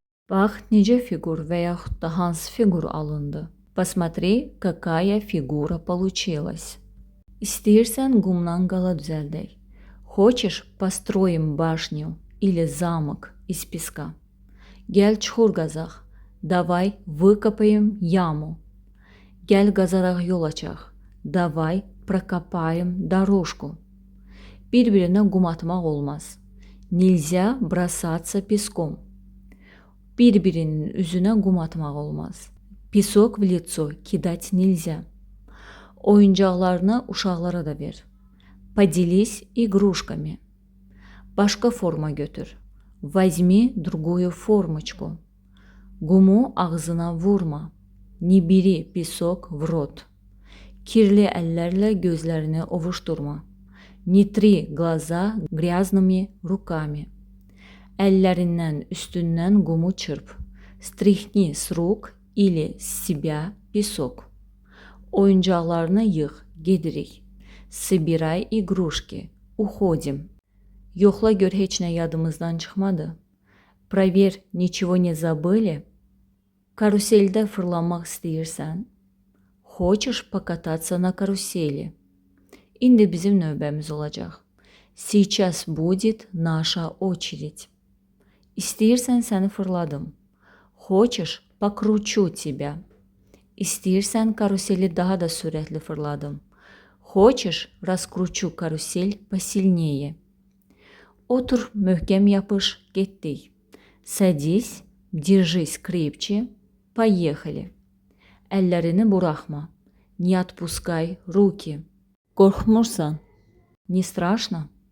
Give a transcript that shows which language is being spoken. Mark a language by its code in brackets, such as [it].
[az] Bax, necə figur və yaxud da hansı figur alındı. [ru] Посмотри, какая фигура получилась. [az] İstəyirsən qumdan qala düzəldək. [ru] Хочешь, построим башню или замок из песка. [az] Gəl çuxur qazaq. [ru] Давай выкопаем яму. [az] Gəl qazaraq yol açaq. [ru] Давай прокопаем дорожку. [az] Bir-birinə qum atmaq olmaz. [ru] Нельзя бросаться песком. [az] Bir-birinin üzünə qum atmaq olmaz. [ru] Песок в лицо кидать нельзя. [az] Oyuncaqlarını uşaqlara da ver. [ru] Поделись игрушками. [az] Başqa forma götür. [ru] Возьми другую формочку. [az] Qumu ağzına vurma. [ru] Не бери песок в рот. [az] Kirli əllərlə gözlərini ovuşdurma. [ru] Не три глаза грязными руками. [az] Əllərindən, üstündən qumu çırp. [ru] Стряхни с рук или с себя песок. [az] Oyuncaqlarını yığ, gedirik. [ru] Собирай игрушки. Уходим. [az] Yoxla gör heç nə yadımızdan çıxmadı. [ru] Проверь, ничего не забыли. [az] Karuseldə fırlanmaq istəyirsən? [ru] Хочешь покататься на карусели? [az] İndi bizim növbəmiz olacaq. [ru] Сейчас будет наша очередь. [az] İstəyirsən səni fırladım. [ru] Хочешь, покручу тебя. [az] İstəyirsən karuseli daha da sürətli fırladım. [ru] Хочешь, раскручу карусель посильнее. [az] Otur, möhkəm yapış, getdik. [ru] Садись, держись крепче, поехали. [az] Əllərini buraxma. [ru] Не отпускай руки. [az] Qorxmursan? [ru] Не страшно?